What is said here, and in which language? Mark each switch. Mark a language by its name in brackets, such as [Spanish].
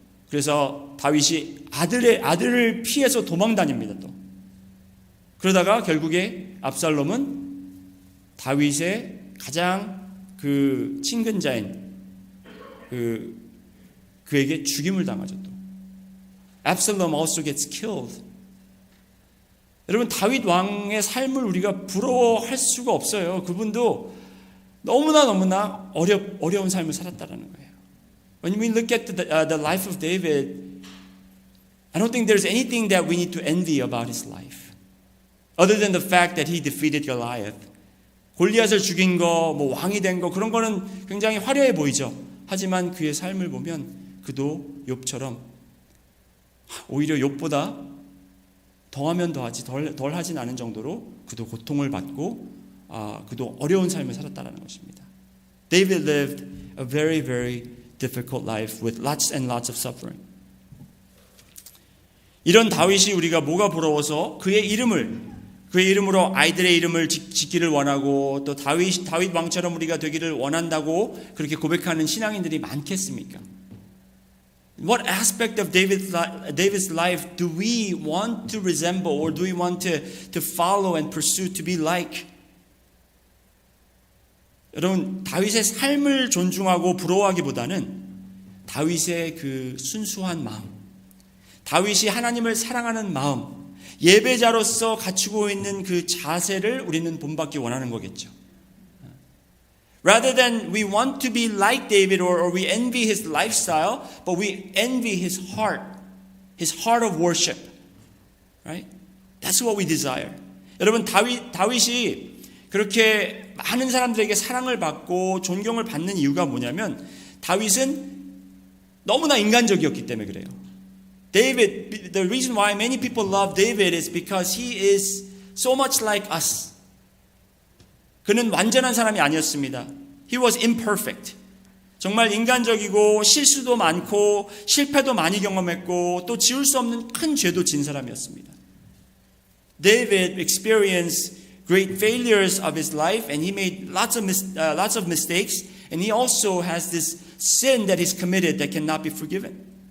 [Korean] 그래서 다윗이 아들을 피해서 도망다닙니다. 또 그러다가 결국에 압살롬은 다윗의 가장 그 친근자인 그에게 죽임을 당하죠. 또 [English] Absalom also gets killed. [Korean] 여러분, 다윗 왕의 삶을 우리가 부러워할 수가 없어요. 그분도 너무나 어려운 삶을 살았다라는 거예요. [English] When we look at the life of David, I don't think there's anything that we need to envy about his life, other than the fact that he defeated Goliath. [Korean] 골리앗을 죽인 거, 왕이 된 거, 그런 거는 굉장히 화려해 보이죠. 하지만 그의 삶을 보면 그도 욥처럼 오히려 욥보다 더하면 더하지 덜 하진 않은 정도로 그도 고통을 받고 그도 어려운 삶을 살았다는 것입니다. [English] David lived a very, very difficult life with lots and lots of suffering. [Korean] 이런 다윗이 우리가 뭐가 부러워서 그의 이름으로 아이들의 이름을 짓기를 원하고 또 다윗 왕처럼 우리가 되기를 원한다고 그렇게 고백하는 신앙인들이 많겠습니까? [English] What aspect of David's life do we want to resemble or do we want to follow and pursue to be like? [Korean] 여러분, 다윗의 삶을 존중하고 부러워하기보다는 다윗의 그 순수한 마음, 다윗이 하나님을 사랑하는 마음, 예배자로서 갖추고 있는 그 자세를 우리는 본받기 원하는 거겠죠. [English] Rather than we want to be like David or we envy his lifestyle, but we envy his heart of worship. Right? That's what we desire. [Korean] 여러분, 다윗이 그렇게 많은 사람들에게 사랑을 받고 존경을 받는 이유가 뭐냐면 다윗은 너무나 인간적이었기 때문에 그래요. [English] David, the reason why many people love David is because he is so much like us. [Korean] 그는 완전한 사람이 아니었습니다. [English] He was imperfect. [Korean] 정말 인간적이고 실수도 많고 실패도 많이 경험했고 또 지울 수 없는 큰 죄도 진 사람이었습니다. [English] David experienced great failures of his life and he made lots of mistakes and he also has this sin that he's committed that cannot be forgiven.